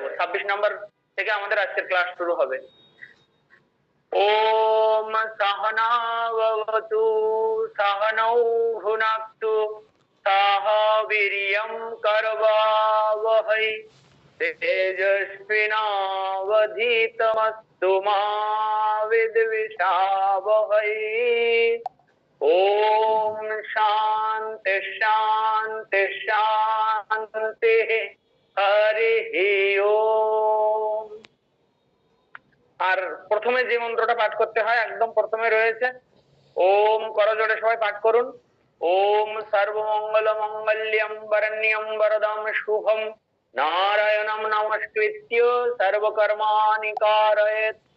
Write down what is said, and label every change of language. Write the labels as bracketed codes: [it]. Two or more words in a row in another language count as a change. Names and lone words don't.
[sa] 26 [bn] নম্বর থেকে আমাদের আজকের ক্লাস শুরু হবে। [sa] ওম সহনা ভবতু সহনৌ ভুনাক্তু সহ বীর্যং করবাবহৈ তেজস্বিনাবধীতমস্তু মা বিদ্বিষাবহৈ। ओम शांति शांति शांति हरि ओम। [bn] আর প্রথমে যে মন্ত্রটা পাঠ করতে হয় একদম প্রথমে রয়েছে, ওম করজোড়ে সবাই পাঠ করুন। [sa] ওম সর্বমঙ্গল মঙ্গল্যম বরণ্যম বরদাম শুভম নারায়ণম নমস্কৃত্য সর্বকর্মাণি কারয়েৎ।